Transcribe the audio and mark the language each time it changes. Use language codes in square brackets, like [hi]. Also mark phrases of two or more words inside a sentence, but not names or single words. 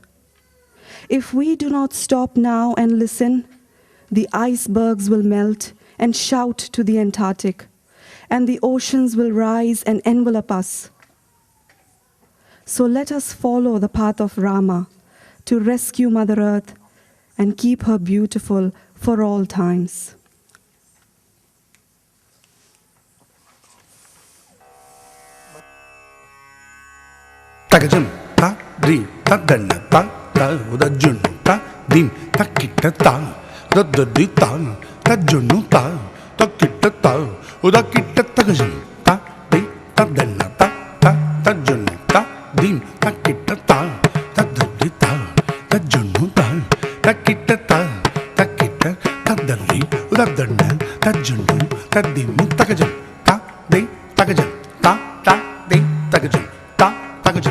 [en] If we do not stop now and listen, the icebergs will melt and shout to the Antarctic, and the oceans will rise and envelop us. So let us follow the path of Rama to rescue Mother Earth and keep her beautiful for all times. Takajam, ta, ri, ta, danna, ta, ta, uda, jun, ta, dim, ta, kitta, ta, da, da, di, ta, ta, junu, ta, ta, kitta, ta, uda, kitta, takajam, ta, di, ta, danna, ta, ta, ta, junu, ta, dim, ta, kitta, ta, ta, da, di, ta, ta, junu, ta, ta, kitta, ta, da, ri, uda, danna, ta, junu, ta, dim, takajam, ta, di, takajam, ta, di, takajam, ta, takajam.